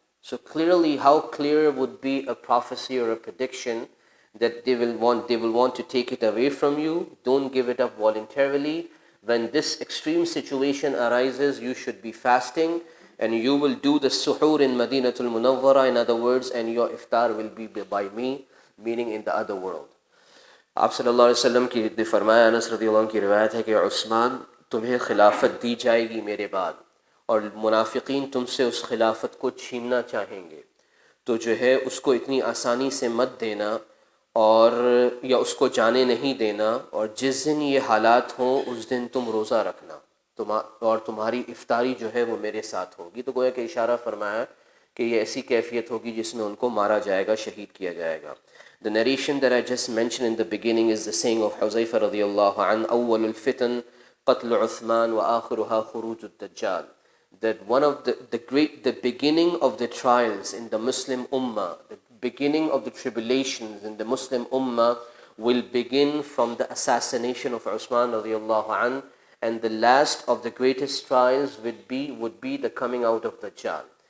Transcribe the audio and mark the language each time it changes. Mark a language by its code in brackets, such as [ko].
[en] So clearly, how clear would be a prophecy or a prediction that they will want to take it away from you. Don't give it up voluntarily. When this extreme situation arises, you should be fasting, and you will do the suhoor in Madinatul Munawwara, in other words, and your iftar will be by me, meaning in the other world. [hi] आप सल्लल्लाहु अलैहि वसल्लम की फरमाया, अनस रज़ियल्लाहु अन्हु की रिवायत है कि उस्मान, तुम्हें खिलाफत दी जाएगी मेरे बाद, और मुनाफिकीन तुमसे उस खिलाफत को छीनना चाहेंगे, तो जो है उसको इतनी आसानी से मत देना और या उसको जाने नहीं देना, और जिस दिन ये हालात हों उस दिन तुम रोज़ा रखना। और तुम्हारी इफ्तारी जो है वो मेरे साथ होगी। तो गोया कि इशारा फरमाया कि ये ऐसी कैफियत होगी जिसमें उनको मारा जाएगा, शहीद किया जाएगा. [en] The narration that I just mentioned in the beginning is the saying of Huzaifa radiyallahu an, [ar] أول الفتن قتل عثمان وآخرها خروج الدجال. [en] That one of the beginning of the trials in the Muslim Ummah, the beginning of the tribulations in the Muslim Ummah will begin from the assassination of Uthman radiyallahu an, and the last of the greatest trials would be the coming out of Dajjal.